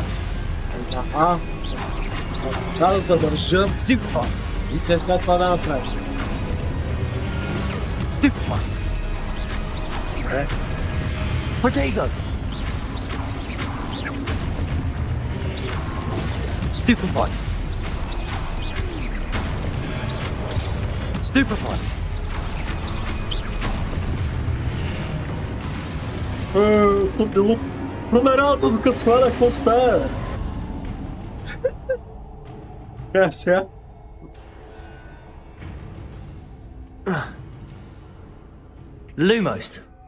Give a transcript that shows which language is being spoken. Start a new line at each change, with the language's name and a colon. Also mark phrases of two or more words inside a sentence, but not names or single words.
Bulgarian: Ага. Трябва да задържа Stupefy! и след това да направя. Stupefy! Добре. Protego! Stupefy! Stupefy! То било промералото, докато сваля, какво става? Сега. Lumos!